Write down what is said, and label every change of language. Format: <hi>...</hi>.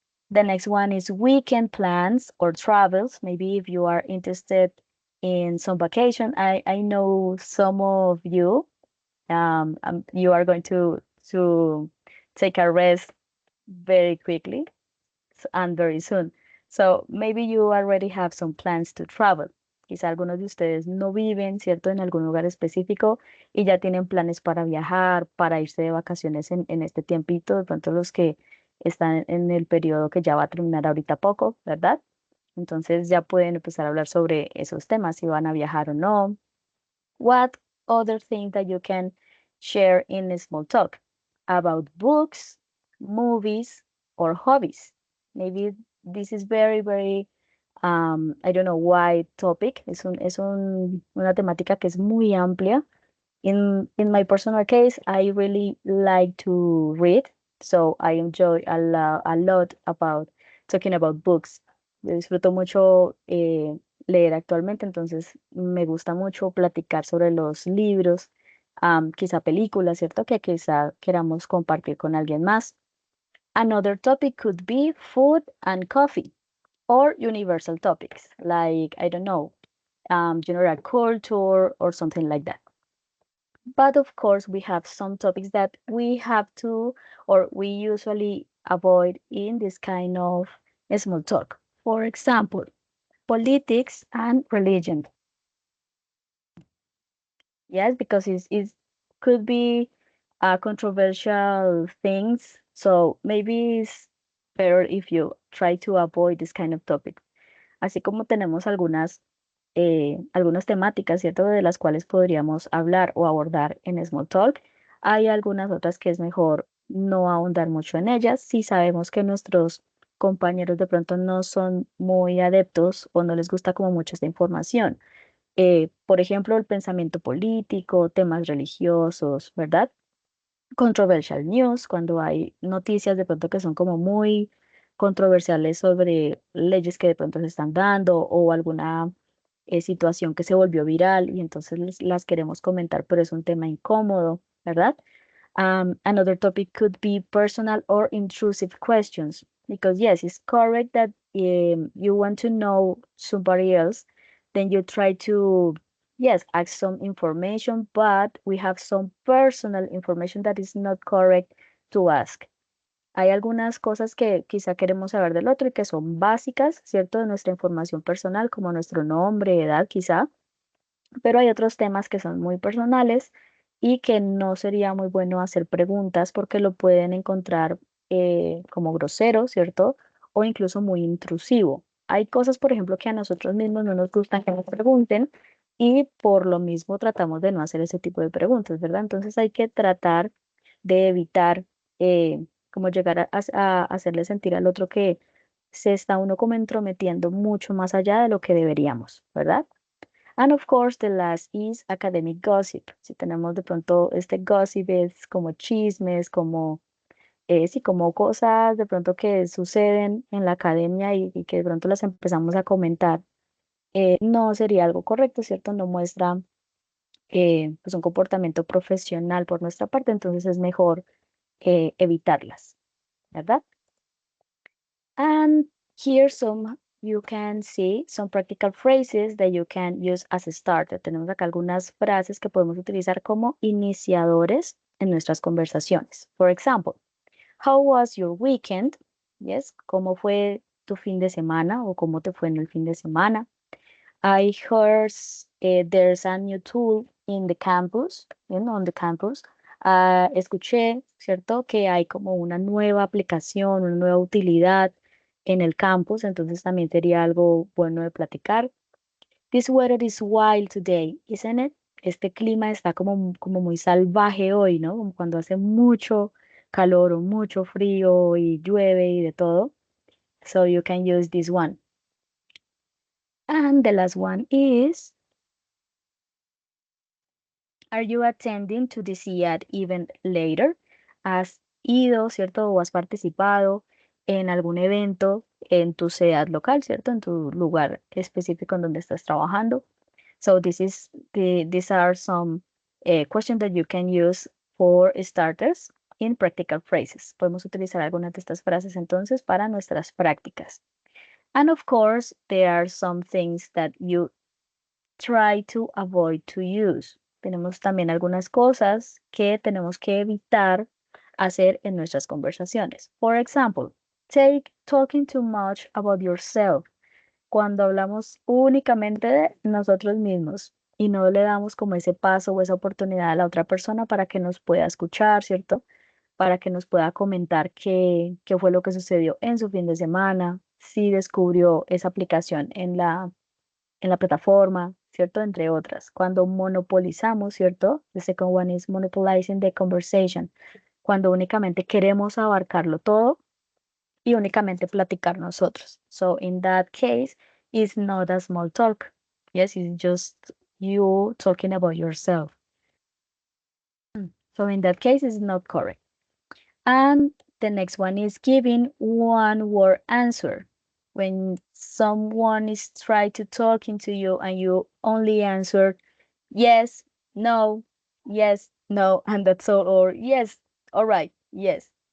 <en>The next one is weekend plans or travels. Maybe if you are interested in some vacation. I know some of you, you are going to take a rest very quickly and very soon. So maybe you already have some plans to travel.</en> <es>Quizá algunos de ustedes no viven, ¿cierto?, en algún lugar específico y ya tienen planes para viajar, para irse de vacaciones en este tiempito, de pronto los que están en el periodo que ya va a terminar ahorita poco, ¿verdad? Entonces ya pueden empezar a hablar sobre esos temas, si van a viajar o no.</es> <en>What other thing that you can share in a small talk about books, movies, or hobbies? Maybe this is very, I don't know, wide topic.</en> <es>Una temática que es muy amplia.</es> <en>In my personal case, I really like to read, so I enjoy a lot about talking about books.</en> <es>Yo disfruto mucho leer actualmente, entonces me gusta mucho platicar sobre los libros, quizá películas, ¿cierto? Que quizá queramos compartir con alguien más.</es> <en>Another topic could be food and coffee or universal topics, like, I don't know, general culture or something like that. But of course, we have some topics that we have to, or we usually avoid in this kind of small talk. For example, politics and religion. Yes, because it could be controversial things. So maybe it's better if you try to avoid this kind of topic.</en> <es>Así como tenemos algunas temáticas, ¿cierto?, de las cuales podríamos hablar o abordar en Small Talk. Hay algunas otras que es mejor no ahondar mucho en ellas. Si sabemos que nuestros compañeros de pronto no son muy adeptos o no les gusta como mucho esta información. Por ejemplo, el pensamiento político, temas religiosos, ¿verdad?</es> <en>Controversial news,</en> <es>cuando hay noticias de pronto que son como muy controversiales sobre leyes que de pronto se están dando o alguna situación que se volvió viral y entonces las queremos comentar, pero es un tema incómodo, ¿verdad?</es> <en>Another topic could be personal or intrusive questions, because yes, it's correct that you want to know somebody else, then you try to, yes, ask some information, but we have some personal information that is not correct to ask.</en> <es>Hay algunas cosas que quizá queremos saber del otro y que son básicas, ¿cierto? De nuestra información personal, como nuestro nombre, edad, quizá, pero hay otros temas que son muy personales y que no sería muy bueno hacer preguntas porque lo pueden encontrar como grosero, ¿cierto? O incluso muy intrusivo. Hay cosas, por ejemplo, que a nosotros mismos no nos gustan que nos pregunten y por lo mismo tratamos de no hacer ese tipo de preguntas, ¿verdad? Entonces hay que tratar de evitar como llegar a hacerle sentir al otro que se está uno como entrometiendo mucho más allá de lo que deberíamos, ¿verdad?</es> <en>And of course, the last is academic gossip.</en> <es>Si tenemos de pronto este gossip es como chismes, como, sí, como cosas de pronto que suceden en la academia y que de pronto las empezamos a comentar, no sería algo correcto, ¿cierto? No muestra pues un comportamiento profesional por nuestra parte, entonces es mejor evitarlas, ¿verdad?</es> <en>And here some you can see some practical phrases that you can use as a starter.</en> <es>Tenemos acá algunas frases que podemos utilizar como iniciadores en nuestras conversaciones.</es> <en>For example, how was your weekend?</en> <es>Yes, ¿cómo fue tu fin de semana o cómo te fue en el fin de semana?</es> <en>I heard there's a new tool in the campus, on the campus.</en> <es>Escuché, ¿cierto? Que hay como una nueva aplicación, una nueva utilidad en el campus, entonces también sería algo bueno de platicar.</es> <en>This weather is wild today, isn't it?</en> <es>Este clima está como muy salvaje hoy, ¿no? Como cuando hace mucho calor o mucho frío y llueve y de todo.</es> <en>So you can use this one. And the last one is, are you attending to the SIAD event later?</en> <es>¿Has ido, cierto, o has participado en algún evento en tu SEAD local, cierto, en tu lugar específico en donde estás trabajando?</es> <en>So these are some questions that you can use for starters in practical phrases.</en> <es>Podemos utilizar algunas de estas frases entonces para nuestras prácticas.</es> <en>And of course, there are some things that you try to avoid to use.</en> <es>Tenemos también algunas cosas que tenemos que evitar hacer en nuestras conversaciones.</es> <en>For example, take talking too much about yourself.</en> <es>Cuando hablamos únicamente de nosotros mismos y no le damos como ese paso o esa oportunidad a la otra persona para que nos pueda escuchar, ¿cierto? Para que nos pueda comentar qué fue lo que sucedió en su fin de semana, si descubrió esa aplicación en la plataforma, ¿cierto? Entre otras. Cuando monopolizamos, ¿cierto?</es> <en>The second one is monopolizing the conversation.</en> <es>Cuando únicamente queremos abarcarlo todo y únicamente platicar nosotros.</es> <en>So in that case, it's not a small talk. Yes, it's just you talking about yourself. So in that case, it's not correct. And the next one is giving one word answer. When someone is trying to talking to you and you only answer yes, no, yes, no, and that's all, or yes, all right, yes.</en>